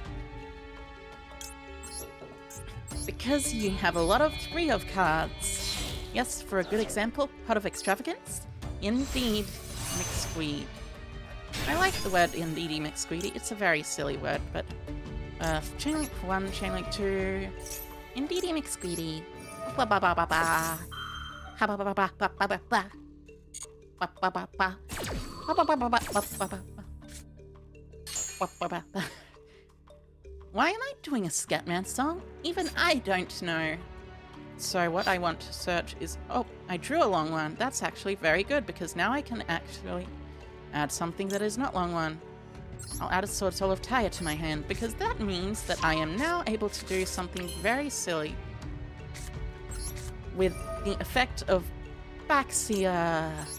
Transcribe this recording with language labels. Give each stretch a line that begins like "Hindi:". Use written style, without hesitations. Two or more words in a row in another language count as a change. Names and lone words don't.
English: Because you have a lot of 3 of cards. Yes, for a good example, Pot of Extravagance. Indeed, McSqueed. I like the word indeedy McSqueedy. It's a very silly word, but chain link 1, chain link 2. Indeedy McSqueedy. Ba ba ba ba ba. Ha ba ba ba ba ba ba ba ba. Ba ba ba ba. Ba ba ba ba ba ba ba ba. Ba ba ba ba. Why am I doing a Scatman song? Even I don't know. So what I want to search is... Oh, I drew a long one. That's actually very good, because now I can actually add something that is not long one. I'll add a Sword Soul of Tyre to my hand, because that means that I am now able to do something very silly with the effect of Backseating.